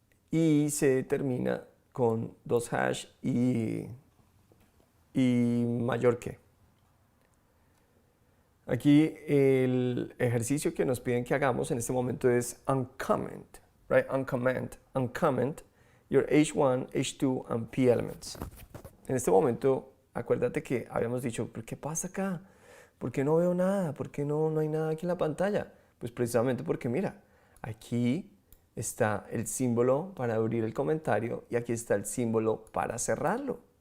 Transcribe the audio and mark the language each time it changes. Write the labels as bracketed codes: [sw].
[es] Y se termina con dos hash y mayor que. Aquí el ejercicio que nos piden que hagamos en este momento es [en] uncomment, right? Uncomment your h1, h2 and p elements. [es] En este momento, acuérdate que habíamos dicho, ¿pero qué pasa acá? ¿Por qué no veo nada? ¿Por qué no hay nada aquí en la pantalla? Pues precisamente porque mira, aquí está el símbolo para abrir el comentario y aquí está el símbolo para cerrarlo.